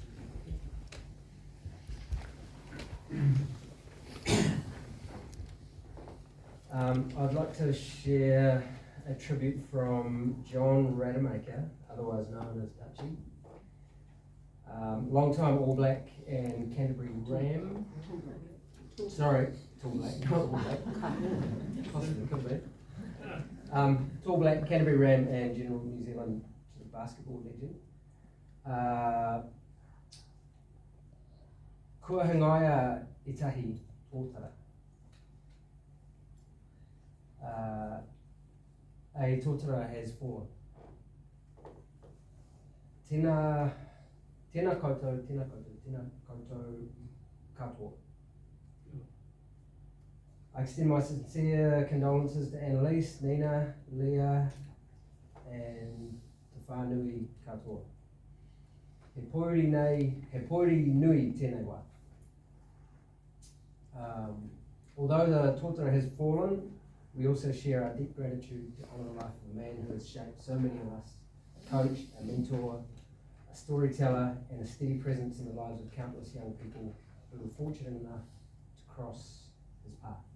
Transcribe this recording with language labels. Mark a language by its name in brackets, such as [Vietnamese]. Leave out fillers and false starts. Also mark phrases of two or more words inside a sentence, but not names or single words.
[English] I'd like to share a tribute from John Rademacher, otherwise known as Dutchie. Long-time All Black and Canterbury Ram. Sorry, Tall Black, not All Black. Possibly could be. Tall Black, Canterbury Ram, and general New Zealand basketball legend. [Māori] Kua hangaia itahi tōtara. [English] A tōtara has fallen. [Māori] Tēnā koutou katoa. [English] I extend my sincere condolences to Annalise, Nina, Leah, and [Māori] Te Whānui katoa. He poiri nui tēnei wā. [English] Although the tōtara has fallen, we also share our deep gratitude to honour the life of a man who has shaped so many of us, a coach, a mentor, a storyteller, and a steady presence in the lives of countless young people who were fortunate enough to cross his path.